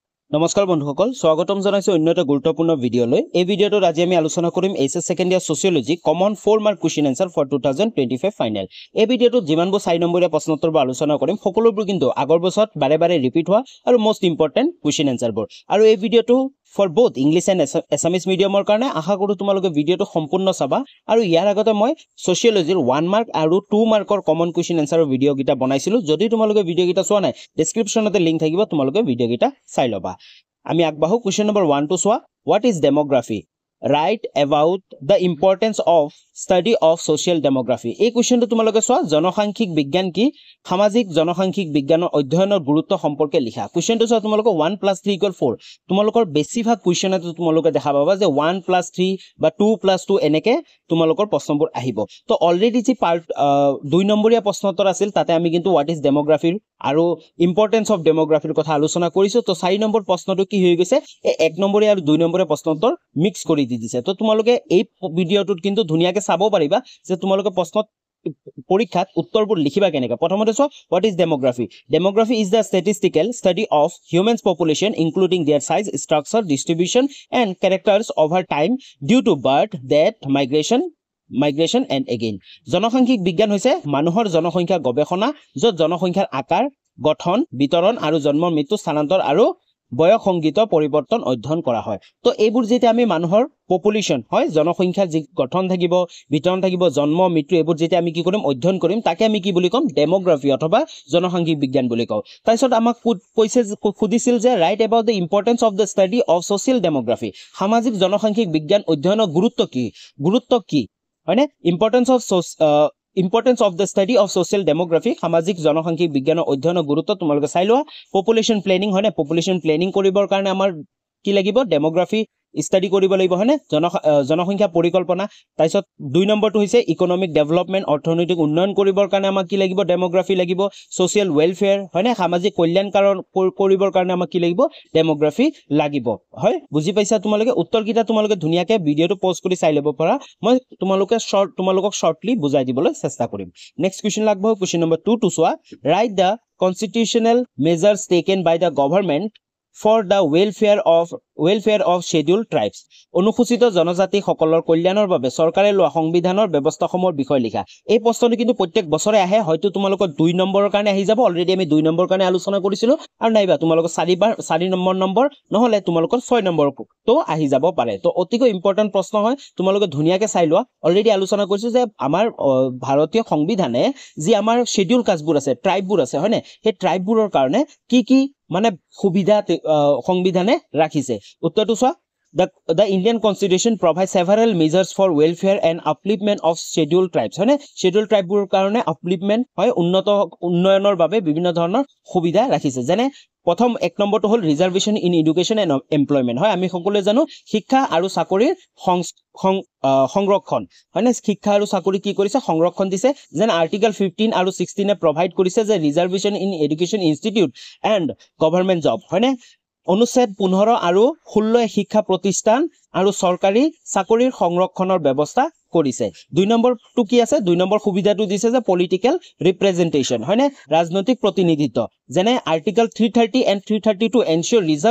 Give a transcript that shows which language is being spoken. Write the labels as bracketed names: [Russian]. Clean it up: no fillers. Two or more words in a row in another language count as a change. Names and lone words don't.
[Assamese] নমস্কাৰ বন্ধুসকল স্বাগতম জনাইছো অন্য এটা গুৰুত্বপূৰ্ণ ভিডিঅলৈ এই ভিডিঅটোত আজি আমি আলোচনা কৰিম [English] HS second year sociology common 4 mark question answer for 2025 final [Assamese] এই ভিডিঅটোত যিমানবোৰ 4 নম্বৰীয়া প্ৰশ্নোত্তৰবোৰ আলোচনা কৰিম সকলোবোৰ কিন্তু আগৰ বছৰত বাৰে বাৰে ৰিপিট হোৱা আৰু [English] most important question answerবোৰ [Assamese] আৰু এই ভিডিঅটো [English] for both English and Assamese mediumৰ [Assamese] কাৰণে আশা কৰো তোমালোকে ভিডিঅটো সম্পূৰ্ণ চাবা আৰু ইয়াৰ আগতে মই সোশিয়োলজিৰ 1 মাৰ্ক আৰু 2 মাৰ্কৰ [English] common question answerৰ [Assamese] ভিডিঅ গিটা বনাইছিলো যদি তোমালোকে ভিডিঅ গিটা চোৱা নাই ডেসক্ৰিপচনতে লিংক থাকিব তোমালোকে ভিডিঅ গিটা চাই লবা আমি আগবাহো [English] question number 1 [Assamese] টু সোৱা [English] what is demography write about the importance of study of social demography [Assamese] এই কোৱেশ্চনটো তোমালোকে সোৱা জনসাংখ্যিক বিজ্ঞান কি সামাজিক জনসাংখ্যিক বিজ্ঞানৰ অধ্যয়নৰ গুৰুত্ব সম্পৰ্কে লিখা কোৱেশ্চনটো সোৱা তোমালোকে 1 + 3 = 4 তোমালোকৰ বেছিভাগ কোৱেশ্চনতে তোমালোকে দেখা পাবা যে 1 + 3 বা 2 + 2 এনেকে তোমালোকৰ প্ৰশ্নবোৰ আহিব তো অলৰেডি যি পাৰ্ট 2 নম্বৰীয়া প্ৰশ্নোত্তৰ আছিল তাতে আমি কিন্তু [English] what is demography [Assamese] আৰু [English] importance of demographyৰ [Assamese] কথা আলোচনা কৰিছো তো 4 নম্বৰ প্ৰশ্নটো কি হৈ গৈছে এই 1 নম্বৰীয়া আৰু 2 নম্বৰীয়া প্ৰশ্নোত্তৰ মিক্স কৰি দিছে তো তোমালোকে এই ভিডিঅটোত কিন্তু ধুনিয়াকে চাব পাৰিবা যে তোমালোকে প্ৰশ্নত পৰীক্ষাত উত্তৰবোৰ লিখিবা কেনেকা প্ৰথমতে [English] so what is demography demography is the statistical study of humans population including their size structure distribution and characters over time due to birth death migration and again জনসাংখ্যিক [Assamese] বিজ্ঞান হৈছে মানুহৰ জনসংখ্যা গৱেষণা যত জনসংখ্যাৰ আকাৰ গঠন বিতৰণ আৰু জন্ম মৃত্যু স্থানান্তৰ আৰু বয়সংগীত পৰিৱৰ্তন অধ্যয়ন কৰা হয় তো এইবোৰ যেতে আমি মানুহৰ পপুলেশন হয় জনসংখ্যাৰ যি গঠন থাকিব বিতৰণ থাকিব জন্ম মৃত্যু এইবোৰ যেতে আমি কি কৰিম অধ্যয়ন কৰিম তাকে আমি কি বুলি কম ডেমোগ্ৰাফি অথবা জনসাংখ্যিক বিজ্ঞান বুলি কওঁ তাৰছত আমাক কৈছে খুদিছিল যে [English] write about the importance of the study of social demography [Assamese] সামাজিক জনসাংখ্যিক বিজ্ঞান অধ্যয়নৰ গুৰুত্ব কি হয়নে [English] Importance of the study of social demography [Assamese] সামাজিক জনসাংখ্যিক বিজ্ঞানৰ অধ্যয়নৰ গুৰুত্ব তোমালোকে চাই লোৱা [English] population planning [Assamese] হয়নে [English] population planning [Assamese] কৰিবৰ কাৰণে আমাৰ কি লাগিব [English] demography study [Assamese] কৰিব লাগিব হয়নে জনসংখ্যা পৰিকল্পনা তাৰছত 2 নম্বৰটো হৈছে [English] economic development [Assamese] অৰ্থনৈতিক উন্নয়ন কৰিবৰ কাৰণে আমাক কি লাগিব ডেমোগ্ৰাফি লাগিব [English] social welfare [Assamese] হয়নে সামাজিক কল্যাণ কৰিবৰ কাৰণে আমাক কি লাগিব ডেমোগ্ৰাফি লাগিব হয় বুজি পাইছা তোমালোকে উত্তৰকিটা তোমালোকে ধুনিয়াকে ভিডিঅটো পজ কৰি চাই ল'ব পাৰা মই তোমালোকক শৰ্টলি বুজাই দিবলৈ চেষ্টা কৰিম [English] next question [Assamese] লাগব [English] question number 2 [Assamese] টু সোৱা [English] write the constitutional measures taken by the government for the welfare of scheduled tribes [Assamese] অনুসূচিত জনজাতি সকলৰ কল্যাণৰ বাবে চৰকাৰে লোৱা সংবিধানৰ ব্যৱস্থাসমূহৰ বিষয় লিখা এই প্ৰশ্নটো কিন্তু প্ৰত্যেক বছৰে আহে হয়তো তোমালোকৰ 2 নম্বৰৰ কাৰণে আহি যাব অলৰেডি আমি 2 নম্বৰৰ কাৰণে আলোচনা কৰিছিলো আৰু নাইবা তোমালোকৰ 4 নম্বৰ নহলে তোমালোকৰ 6 নম্বৰ তো আহি যাব পাৰে তো অতিকৈ ইম্পৰ্টেন্ট প্ৰশ্ন হয় তোমালোকে ধুনিয়াকে চাই লোৱা অলৰেডি আলোচনা কৰিছো যে আমাৰ ভাৰতীয় সংবিধানে যি আমাৰ [English] schedule castবোৰ [Assamese] আছে ট্ৰাইববোৰ আছে হয়নে সেই ট্ৰাইববোৰৰ কাৰণে কি মানে সুবিধা সংবিধানে ৰাখিছে উত্তৰটো সোৱা [English] The Indian Constitution provides several measures for welfare and upliftment of scheduled tribes [Assamese] হয়নে [English] scheduled tribeবোৰ [Assamese] কাৰণে upliftment হয় উন্নয়নৰ বাবে বিভিন্ন ধৰণৰ সুবিধা ৰাখিছে যেনে প্ৰথম 1 নম্বৰটো হল [English] reservation in education and employment [Assamese] হয় আমি সকলোৱে জানো শিক্ষা আৰু চাকৰিৰ সংৰক্ষণ হয়নে শিক্ষা আৰু চাকৰি কি কৰিছে সংৰক্ষণ দিছে যেন আৰ্টিকেল 15 আৰু 16 এ প্ৰভাইড কৰিছে যে [English] reservation in education institute and government job [Assamese] হয়নে অনুচ্ছেদ 15 আৰু 16 শিক্ষা প্ৰতিষ্ঠান আৰু চৰকাৰী চাকৰিৰ সংৰক্ষণৰ ব্যৱস্থা কৰিছে 2 নম্বৰটো কি আছে 2 নম্বৰ সুবিধাটো দিছে যে [English] political representation [Assamese] হয়নে ৰাজনৈতিক প্ৰতিনিধিত্ব যেনে [English] article 330 and 332 ensure reserve